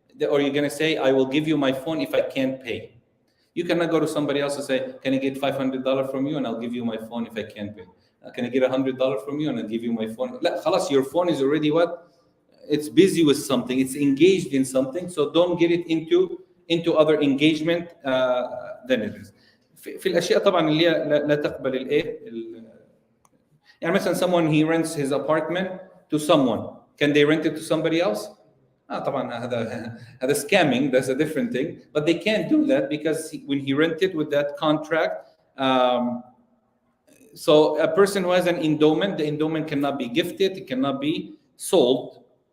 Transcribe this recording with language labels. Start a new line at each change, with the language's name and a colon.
English: Or you're going to say, I will give you my phone if I can't pay. You cannot go to somebody else and say, can I get $500 from you and I'll give you my phone if I can't pay? Can I get $100 from you and I'll give you my phone? خلاص, your phone is already what? It's busy with something. It's engaged in something. So don't get it into other engagement than it is.
Arabic: في الأشياء طبعا اللي لا تقبل الإيه.
English: يعني مثلا someone he rents his apartment to someone. Can they rent it to somebody else?
Arabic: طبعا هذا
English: scamming, that's a different thing, but they can't do that because when he rented with that contract, so a person who has an endowment, the endowment cannot be gifted, it cannot be sold.